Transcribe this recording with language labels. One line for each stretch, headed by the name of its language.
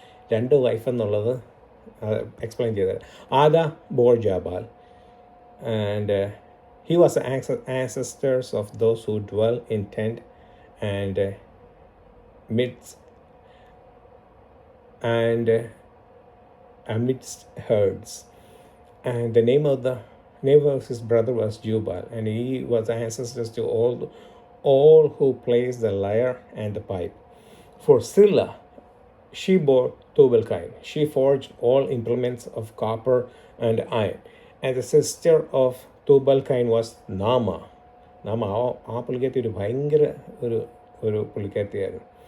Malayalam: രണ്ട് വൈഫ് എന്നുള്ളത് എക്സ്പ്ലെയിൻ ചെയ്തത്.
English: Adah bore Jabal, and he was the ancestors of those who dwell in tent and midst and amidst herds. And the name of his brother was Jubal, and he was the ancestors to all who plays the lyre and the pipe. For Zillah, she bore Tubal-Cain. She forged all implements of copper and iron. And the sister of Tubal-Cain was Naama.
Malayalam: ആ പുള്ളിക്കാരത്തി ഒരു ഭയങ്കര ഒരു പുള്ളിക്കാരത്തിയായിരുന്നു.